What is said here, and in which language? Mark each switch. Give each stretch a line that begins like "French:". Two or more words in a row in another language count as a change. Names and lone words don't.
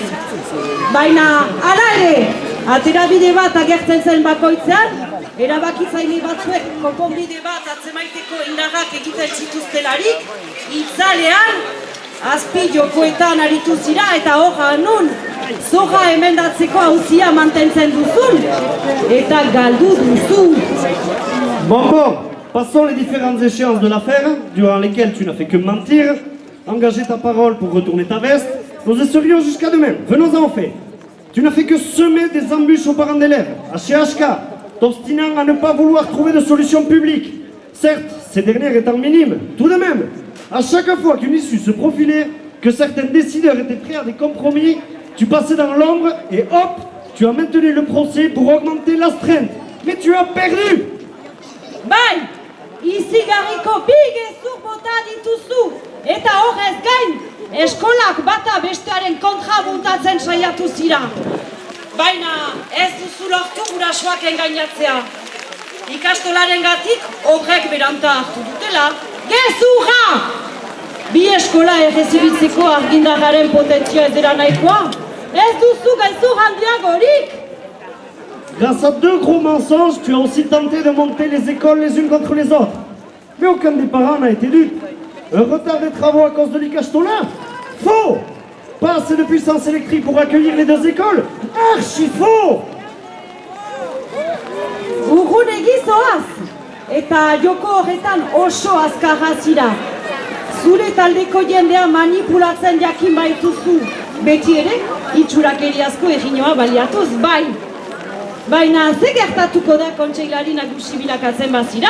Basque: Baina, hala ere, aterabide bat agertzen zen bakoitzean, erabakitzaile batzuek konponbide bat atzemaiteko indarrak egiten zituztelarik, itzalean, azpi jokoetan aritu zira eta horra nun, zorra emendatzeko auzia mantentzen duzun, eta galdu duzu.
French: Bon, passons les différentes échéances de l'affaire, durant lesquelles tu n'as fait que mentir, engager ta parole pour retourner ta veste, nous y serions jusqu'à demain. Venons-en au fait. Tu n'as fait que semer des embûches aux parents d'élèves, à CHK, t'obstinant à ne pas vouloir trouver de solution publique. Certes, ces dernières étant minimes, tout de même, à chaque fois qu'une issue se profilait, que certains décideurs étaient prêts à des compromis, tu passais dans l'ombre et hop, tu as maintenu le procès pour augmenter l'astreinte. Mais tu as perdu!
Basque: Bai, izigarriko bi gezur bota dituzu, eta horrez gain, eskolak bata bestearen kontra buntatzen saiatu zira. Baina ez duzu lortu gurasoak engainatzea. Ikastolaren gatik horrek beranta hartu dutela. Gezurra! Bi eskola errezibitzeko argindarraren potentzia ez dira nahikoa. Ez duzu gezur handiagorik!
French: Grâce à 2 gros mensonges, tu as aussi tenté de monter les écoles les unes contre les autres. Mais aucun des parents n'a été dupe. Un retard des travaux à cause de l'Ikastola? Faux! Pas assez de puissance électrique pour accueillir les 2 écoles? Archi faux!
Basque: Urrunegi zoaz, eta joko horretan oso azkarra zira. Zure taldeko jendea manipulatzen jakin baituzu. Beti ere, itxurakeriazko eginoa baliatuz bai. Baina ze gertatuko da kontseilari nagusi bilakatzen bazira?